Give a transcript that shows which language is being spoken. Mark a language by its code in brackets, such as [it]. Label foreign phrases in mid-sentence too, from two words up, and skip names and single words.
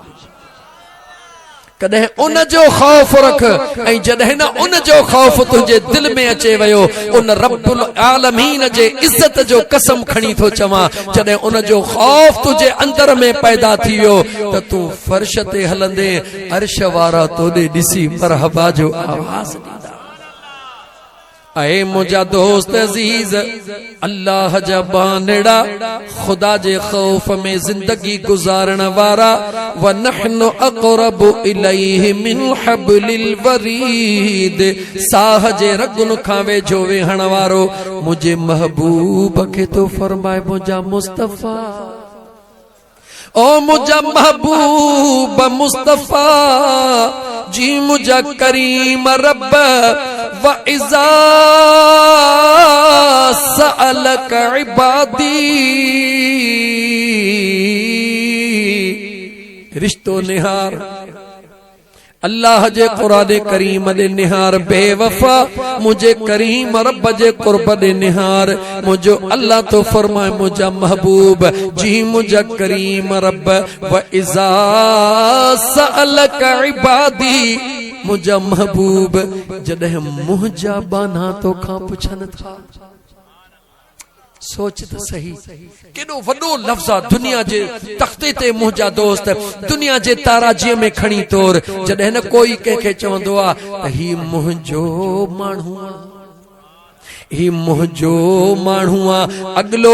[sd] कॾहिं उन जो ख़ौफ रख ऐं जॾहिं न उन जो ख़ौफ तुंहिंजे दिल में अचे वियो उन रब्बुल आलमीन जे इज्जत जो कसम खणी थो चवां जॾहिं उन जो ख़ौफ तुंहिंजे अंदर में पैदा थी वियो त तूं फर्श ते हलंदे अर्श वारा तोॾे ॾिसी मरहबा जो आवाज़ ॾींदा ऐ मुंहिंजा दोस्त अज़ीज़ अल्लाह जा बानड़ा खुदा जे खौफ में जिंदगी गुजारण वारा [ar] ونحن أقرب إليه من حبل الوريد [sd] साह जे रगुन खां वेझो वेहण वारो मुंहिंजे महबूब खे तो फरमाए मुंहिंजा मुस्तफ़ा ओ मुझा महबूब मुस्तफा जी मुझा करीम रब [ar] وإذا سألك عبادي [sd] रिश्तो निहार अल्लाह जे कुरान करीम दे निहार बेवफा मुझे करीम रब जे कुर्ब दे निहार मुझो अल्लाह तो फरमाए मुझा महबूब जी मुझा करीम रब [ar] وإذا سألك عبادي [sd] मुझा महबूब जॾहिं मुंहिंजा बाना तो खां पुछन था सोच तो सही केॾो वॾो लफ़्ज़ आहे दुनिया जे तख़्ते ते मुंहिंजा दोस्त दुनिया जे ताराजीअ में खणी तोर जॾहिं न कोई कंहिंखे चवंदो आहे त ही मुंहिंजो माण्हू ही मुंहिंजो माण्हू आहे अॻिलो